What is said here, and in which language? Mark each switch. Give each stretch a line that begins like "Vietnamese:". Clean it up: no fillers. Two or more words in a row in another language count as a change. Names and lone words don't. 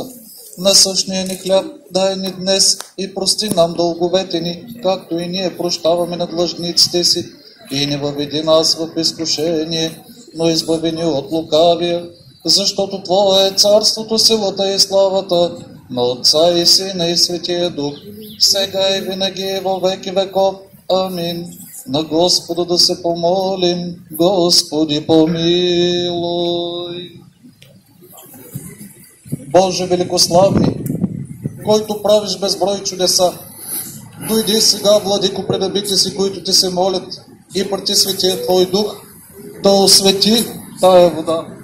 Bulgarian: Насъщния ни хляб дай ни днес и прости нам дълговете ни, както и ние прощаваме на длъжниците си. И не въведи нас в изкушение, но избави ни от лукавия, защото Твое е царството, силата и славата на Отца и Сина и Светия Дух, сега и винаги и
Church Slavic: во веки веков.
Bulgarian: Амин. На Господа да се помолим. Господи, помилуй. Боже великославни, който правиш безброй чудеса, дойди сега, Владико, пред рабите си, които ти се молят, и прати Светия Твой Дух да освети тая вода.